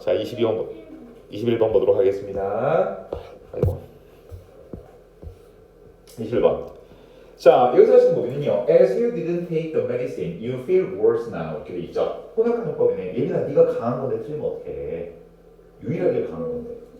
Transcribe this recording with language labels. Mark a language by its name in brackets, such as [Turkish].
[Korean] 자 21번 보도록 하겠습니다. 아이고 21번. 자 여기서 하시는 부분은요. [English] As you didn't take the medicine, you feel worse now. [Korean] 이렇게 돼 있죠. 혼합가정법이네. 예민아 네가 강한 건데 틀리면 어떡해. 유일하게 강한 건데.